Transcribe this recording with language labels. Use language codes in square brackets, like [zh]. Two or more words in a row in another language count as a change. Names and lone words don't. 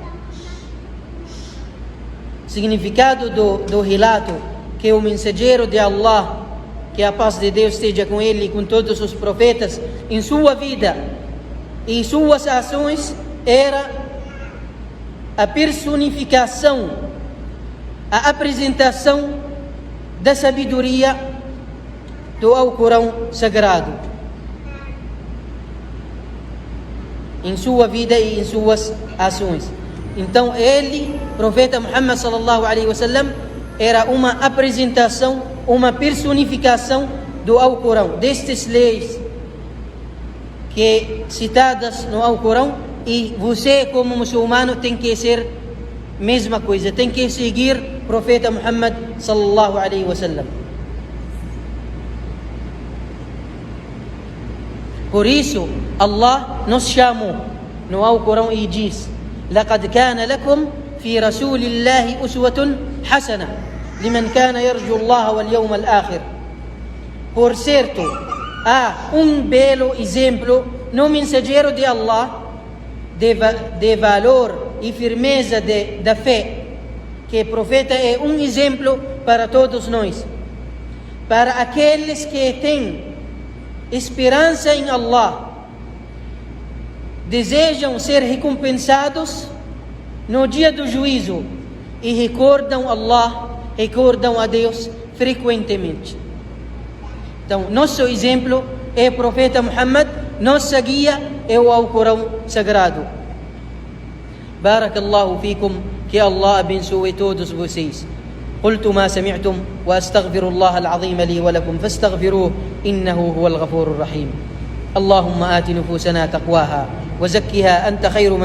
[pt] Significado do relato que o mensageiro de Allah, que a paz de Deus esteja com ele e com todos os profetas, em sua vida e suas ações, era a personificação, a apresentação da sabedoria do Alcorão sagrado em sua vida e em suas ações. Então ele, profeta Muhammad [ar] صلى الله عليه وسلم, [pt] era uma apresentação, uma personificação do Alcorão, destas leis que citadas no Alcorão, e você como muçulmano tem que ser mesma coisa, tem que seguir o profeta Muhammad [ar] صلى الله عليه وسلم. [pt] Por isso Allah nos chamou no Alcorão e diz: [ar] لقد كان لكم في رسول الله أسوة حسنة لمن كان يرجو الله واليوم الآخر. [pt] Por certo, há belo exemplo no mensageiro de Allah de valor e firmeza da fé, que o profeta é exemplo para todos nós, para aqueles que têm esperança em Allah, desejam ser recompensados no dia do juízo e recordam Allah, recordam a Deus frequentemente. Então, nosso exemplo é o profeta Muhammad, nossa guia é o Alcorão sagrado. [ar] بارك الله فيكم, [pt] que Allah abençoe todos vocês. [ar] قلت ما سمعتم وأستغفر الله العظيم لي ولكم فاستغفروه إنه هو الغفور الرحيم. اللهم آت نفوسنا تقواها وزكها أنت خير من